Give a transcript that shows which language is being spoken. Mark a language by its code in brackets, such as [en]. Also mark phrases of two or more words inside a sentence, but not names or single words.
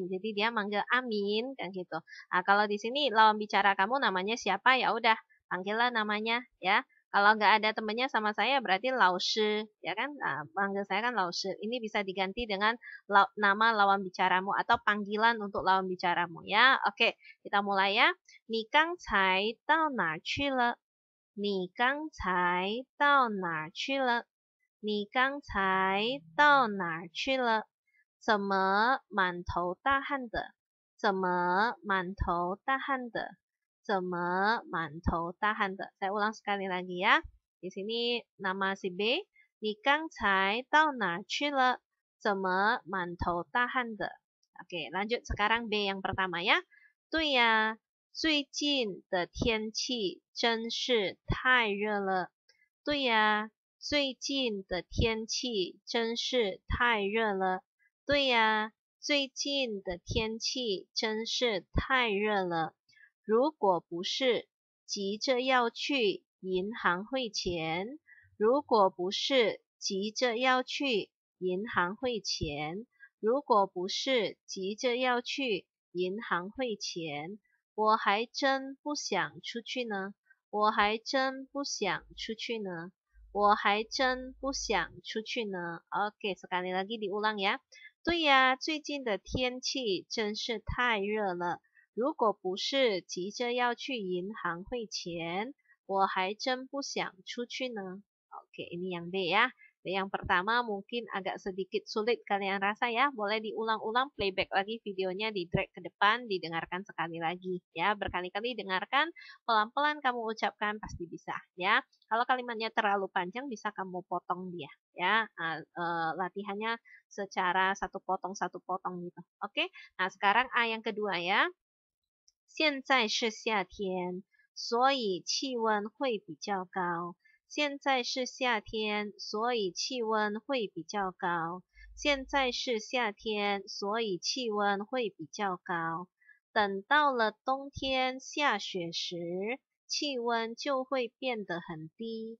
[id] Jadi dia manggil Amin kan gitu. Nah, kalau di sini lawan bicara kamu namanya siapa ya udah panggillah namanya ya. Kalau nggak ada temennya sama saya berarti Lao ya kan? Nah, panggil saya kan Lao. Ini bisa diganti dengan nama lawan bicaramu atau panggilan untuk lawan bicaramu ya. Oke, kita mulai ya. [zh] 你刚才到哪去了？你刚才到哪去了？你刚才到哪去了？怎么满头大汗的？怎么满头大汗的？怎么满头大汗的 ？ [id] Saya ulang sekali lagi ya. Di sini nama si B. [zh] 你刚才到哪去了？怎么满头大汗的？ [id] Oke, lanjut sekarang B yang pertama ya. [zh] 对呀，最近的天气真是太热了。对呀，最近的天气真是太热了。对呀，最近的天气真是太热了。如果不是急着要去银行汇钱，如果不是急着要去银行汇钱，如果不是急着要去银行汇钱，我还真不想出去呢。我还真不想出去呢。我还真不想出去呢。 [id] Oke, sekali lagi diulang ya. [zh] 对呀，最近的天气真是太热了。如果不是急着要去银行汇钱，我还真不想出去呢。 [id] Oke, ini yang B ya. Yang pertama mungkin agak sedikit sulit kalian rasa ya. Boleh diulang-ulang playback lagi videonya, di drag ke depan, didengarkan sekali lagi ya. Berkali-kali dengarkan, pelan-pelan kamu ucapkan pasti bisa ya. Kalau kalimatnya terlalu panjang bisa kamu potong dia ya. Latihannya secara satu potong gitu. Oke. Nah, sekarang A yang kedua ya. [zh] 现在是夏天，所以气温会比较高。现在是夏天，所以气温会比较高。现在是夏天，所以气温会比较高。等到了冬天下雪时，气温就会变得很低。